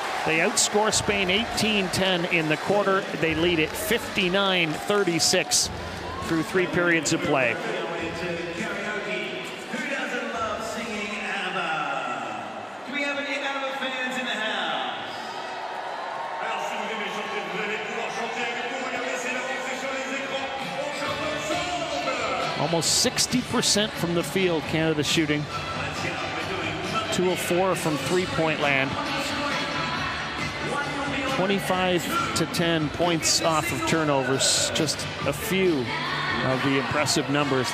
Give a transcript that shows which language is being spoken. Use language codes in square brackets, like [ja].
[en] They outscore Spain 18-10 in the quarter. They lead it 59-36 through 3 periods of play. Who doesn't love singing ABBA? Do we have any ABBA fans in the house? [fr] Alors si vous aimez chanter, vous allez pouvoir chanter avec nous. Regardez, c'est l'avancée sur les écrans. On chante ensemble. [en] Almost 60% from the field, Canada shooting. 2 of 4 from three-point land. 25-10 points off of turnovers. Just a few of the impressive numbers.